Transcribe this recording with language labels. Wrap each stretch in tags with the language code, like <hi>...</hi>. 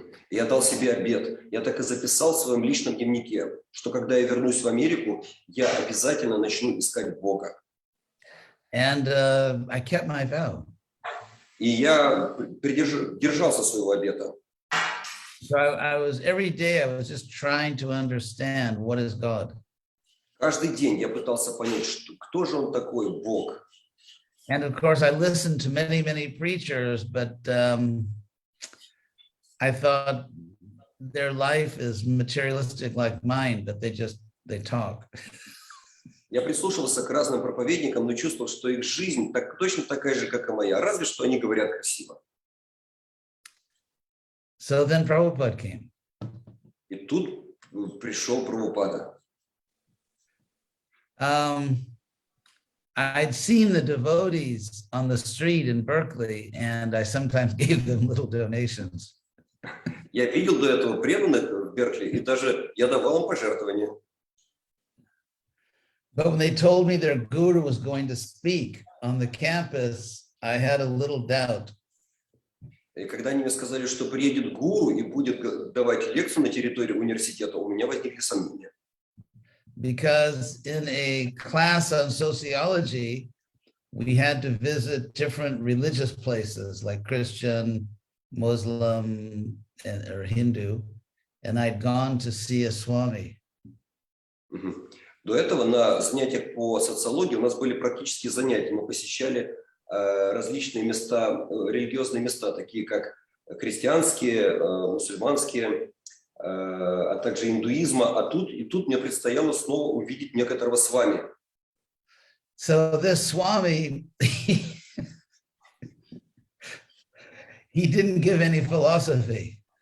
<ru>Я дал себе обет. Я так и записал в своем личном дневнике, что когда я вернусь в Америку, я обязательно начну искать Бога.</ru> <en>And I kept my vow.</en> <ru>И я держался своего обета.</ru> <en>So every day I was just trying to understand what is God.</en> <ru>Каждый день я пытался понять, кто же он такой, Бог.</ru> <en>And of course, I listened to many preachers, but I thought their life is materialistic like mine, but they talk.</en> <ru>Я прислушивался к разным проповедникам, но чувствовал, что их жизнь точно такая же, как и моя, разве что они говорят красиво.</ru> <en>So then Prabhupada came.</en> <ru>И тут пришел Прабхупада.</ru> <en>I'd seen the devotees on the street in Berkeley, and I sometimes gave them little donations.</en> <ru>Я видел до этого преданных в Беркли, и даже я давал им пожертвования.</ru> <en>But when they told me their guru was going to speak on the campus, I had a little doubt.</en> <ru>И когда они мне сказали, что приедет гуру и будет давать лекцию на территории университета, у меня возникли сомнения.</ru> <en>Because in a class on sociology, we had to visit different religious places like Christian, Muslim, or Hindu, and I'd gone to see a Swami.</en> <ru>До этого на занятиях по социологии у нас были практические занятия. Мы посещали различные места, религиозные места, такие как христианские, мусульманские, а также индуизма. И тут мне предстояло снова увидеть некоторого свами.</ru> <en>So this Swami, he didn't give any philosophy.</en>